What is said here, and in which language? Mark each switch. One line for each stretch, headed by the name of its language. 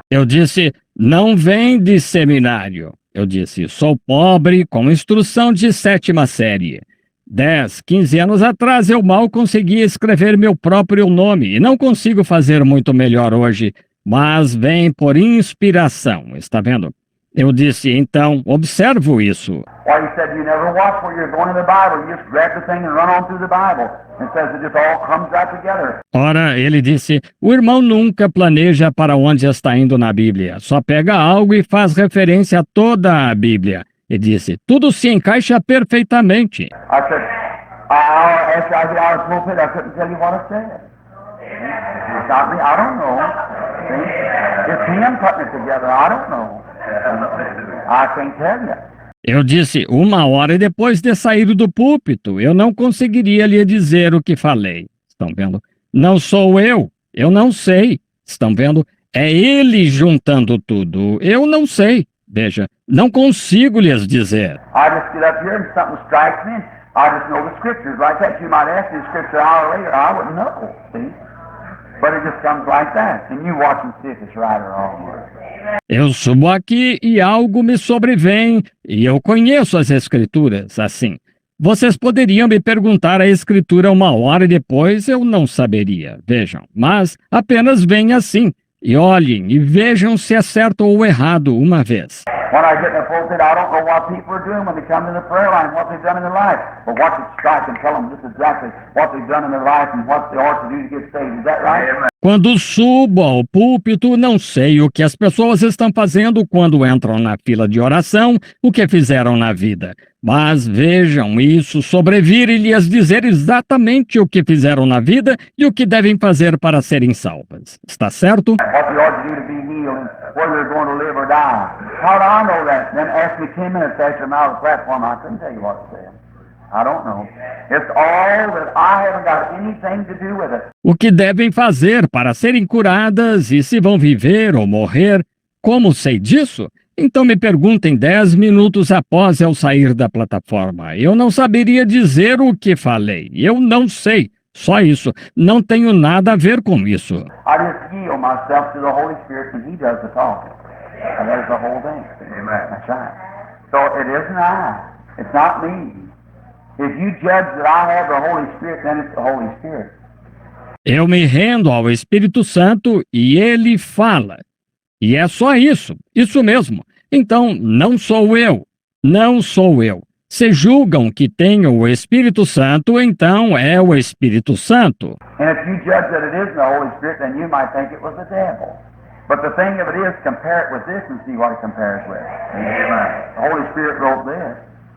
Portuguese: Eu disse, não vem de seminário. Eu disse, sou pobre com instrução de 7ª série. 10, 15 anos atrás eu mal conseguia escrever meu próprio nome e não consigo fazer muito melhor hoje, mas vem por inspiração, está vendo? Eu disse, então, observo isso.
English: Why, he said, you never watch where you're going in the Bible. You just grab the thing and run on through the Bible. It says it just all comes right together.
Portuguese: Ora, ele disse, o irmão nunca planeja para onde está indo na Bíblia. Só pega algo e faz referência a toda a Bíblia. Ele disse, tudo se encaixa perfeitamente.
English: I said, after I get out of the pulpit, I couldn't tell you what it said. Stop me, I don't know. See? It's him putting it together, I don't know. I can't tell you.
Portuguese: Eu disse, 1 hora depois de sair do púlpito, eu não conseguiria lhe dizer o que falei. Estão vendo? Não sou eu não sei. Estão vendo? É ele juntando tudo. Eu não sei. Veja, não consigo lhes dizer.
English: I just get up here and something strikes me, and I just know the scriptures like that. You might ask me the scripture an hour later, I wouldn't know, see? But it just comes like that, and you watch and see if it's right or wrong.
Portuguese: Eu subo aqui e algo me sobrevém, e eu conheço as Escrituras, assim. Vocês poderiam me perguntar a Escritura 1 hora depois, eu não saberia, vejam. Mas apenas vem assim, e olhem e vejam se é certo ou errado uma vez.
English: When I get in the pulpit, I don't know what people are doing when they come to the prayer line, what they've done in their life. But watch it strike and tell them just exactly what they've done in their life and what they ought to do to get saved. Is that right?
Portuguese: Quando subo ao púlpito, não sei o que as pessoas estão fazendo quando entram na fila de oração, o que fizeram na vida. Mas vejam isso sobrevir e lhes dizer exatamente o que fizeram na vida e o que devem fazer para serem salvas. Está certo?
English: What they ought to do to be healed and whether they're going to live or die. How do I know that? Then ask me 10 minutes after I'm out of the platform, I couldn't tell you what it said. I don't know. It's all that I haven't got anything to do with it.
Portuguese: O que devem fazer para serem curadas e se vão viver ou morrer? Como sei disso? Então me perguntem 10 minutos após eu sair da plataforma. Eu não saberia dizer o que falei. Eu não sei. Só isso. Não tenho nada a ver com isso.
English: I just yield myself to the Holy Spirit and He does the talking. And there's the whole thing. Amen. That's right. So it isn't I. It's not me. If you judge that I have the Holy Spirit, then it's the Holy Spirit.
Portuguese: Eu me rendo ao Espírito Santo e ele fala. E é só isso. Isso mesmo. Então, não sou eu. Não sou eu. Se julgam que tenho o Espírito Santo, então é o Espírito Santo.
English: And if you judge that it isn't the Holy Spirit, then you might think it was the devil. But the thing of it is, compare it with this and see what it compares with. Amen. The Holy Spirit wrote this.